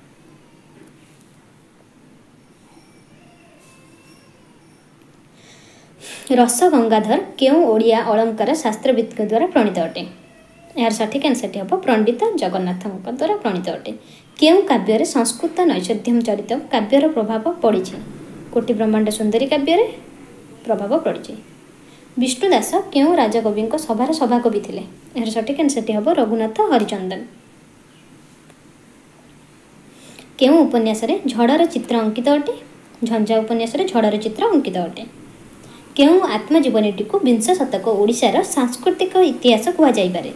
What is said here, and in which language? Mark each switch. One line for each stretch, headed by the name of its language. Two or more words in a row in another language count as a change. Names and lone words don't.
Odia: ରସ ଗଙ୍ଗାଧର କେଉଁ ଓଡ଼ିଆ ଅଳଙ୍କାର ଶାସ୍ତ୍ରବିଦ ଦ୍ୱାରା ପ୍ରଣୀତ ଅଟେ। ଯାର ସଠିକ ଆନସର ଟି ହବ ପଣ୍ଡିତ ଜଗନ୍ନାଥ ଦ୍ୱାରା ପ୍ରଣୀତ ଅଟେ। କେଉଁ କାବ୍ୟ ରେ ସଂସ୍କୃତ ନୈଷଧ୍ୟମ ଚରିତ କାବ୍ୟର ପ୍ରଭାବ ପଡ଼ିଛି। କୋଟି ବ୍ରହ୍ମାଣ୍ଡ ସୁନ୍ଦରୀ କାବ୍ୟ ରେ ପ୍ରଭାବ ପଡ଼ିଛି। ବିଷ୍ଣୁଦାସ କେଉଁ ରାଜକବିଙ୍କ ସଭାର ସଭାକବି ଥିଲେ। ଯାର ସଠିକ ଆନସର ଟି ହବ ରଘୁନାଥ ହରିଚନ୍ଦନ। କେଉଁ ଉପନ୍ୟାସ ରେ ଝଡ଼ର ଚିତ୍ର ଅଙ୍କିତ ଅଟେ। ଝଞ୍ଜା ଉପନ୍ୟାସ ରେ ଝଡ଼ର ଚିତ୍ର ଅଙ୍କିତ ଅଟେ। କେଉଁ ଆତ୍ମଜୀବନୀଟି କୁ 20 ଶତକ ଓଡ଼ିଶାର ସାଂସ୍କୃତିକ ଇତିହାସ କୁହା ଯାଇ ପାରେ।